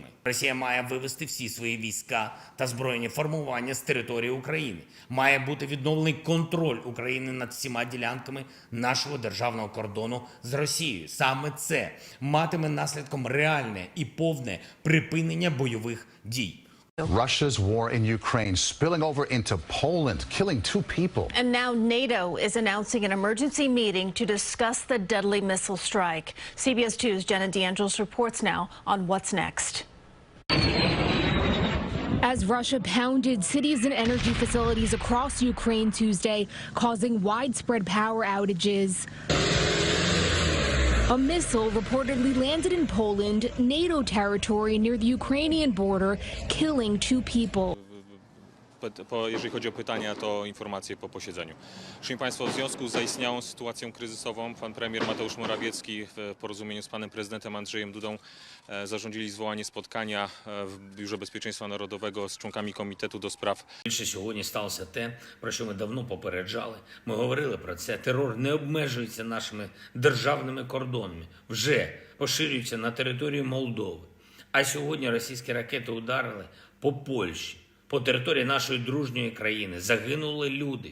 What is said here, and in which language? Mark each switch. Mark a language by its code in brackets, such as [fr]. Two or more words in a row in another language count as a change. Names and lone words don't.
[uk] Росія має вивести всі свої війська та збройні формування з території України. Має бути відновлений контроль України над всіма ділянками нашого державного кордону з Росією. Саме це матиме наслідком реальне і повне припинення бойових дій. [en] Russia's war in Ukraine spilling over into Poland, killing 2 people. And now NATO is announcing an emergency meeting to discuss the deadly missile strike. CBS 2's Jenna DeAngelis reports now on what's next. As Russia pounded cities and energy facilities across Ukraine Tuesday, causing widespread power outages. A missile reportedly landed in Poland, NATO territory near the Ukrainian border, killing 2 people. [pl] Jeżeli chodzi o pytania, to informacje po posiedzeniu. Szanowni Państwo, w związku z zaistniałą sytuacją kryzysową pan premier Mateusz Morawiecki w porozumieniu z panem prezydentem Andrzejem Dudą zarządzili zwołanie spotkania w Biurze Bezpieczeństwa Narodowego z członkami Komitetu do spraw. [uk] Більше сьогодні сталося те, про що ми давно попереджали. Ми говорили про це. Терор не обмежується нашими державними кордонами. Вже поширюється на територію Молдови. А сьогодні російські ракети ударили по Польщі. По території нашої дружньої країни загинули люди.